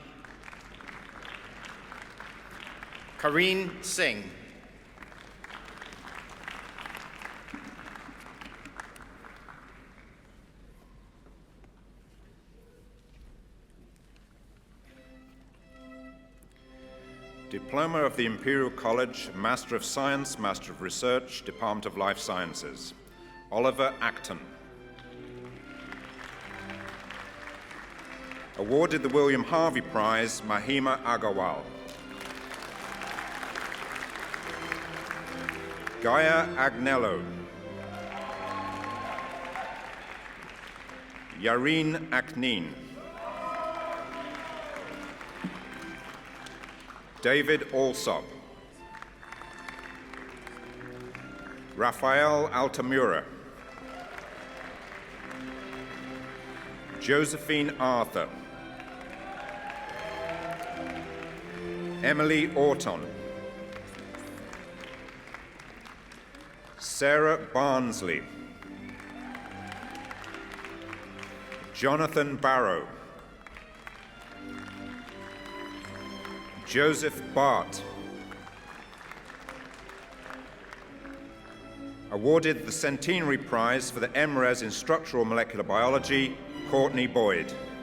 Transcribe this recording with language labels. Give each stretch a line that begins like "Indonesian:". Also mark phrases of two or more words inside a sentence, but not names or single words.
English: Kareen Singh. Diploma of the Imperial College, Master of Science, Master of Research, Department of Life Sciences, Oliver Acton. Awarded the William Harvey Prize, Mahima Agarwal. Gaia Agnello. Yareen Aknin. David Alsop. Rafael Altamura. Josephine Arthur. Emily Orton. Sarah Barnsley. Jonathan Barrow. Joseph Bart. Awarded the Centenary Prize for the MRes in Structural Molecular Biology, Courtney Boyd.